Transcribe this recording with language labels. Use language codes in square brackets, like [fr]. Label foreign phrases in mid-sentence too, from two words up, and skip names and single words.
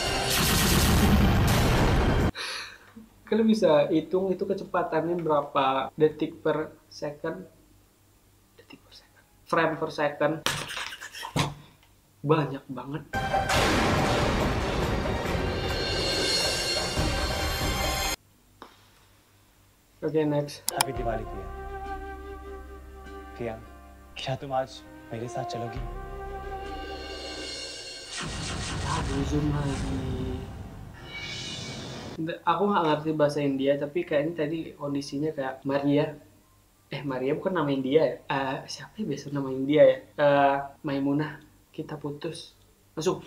[id] Kalian bisa hitung itu kecepatannya berapa detik [en] per second? Frame per second. [id] Banyak banget. Oke, next. [hi] हैप्पी दिवाली प्रिया क्या तुम आज मेरे साथ चलोगी? [id] Aduh, zoom lagi. Aku nggak ngerti bahasa India, tapi kayaknya tadi kondisinya kayak Maria bukan nama India ya? Siapa ya biasa nama India ya? Maimunah, kita putus. Masuk.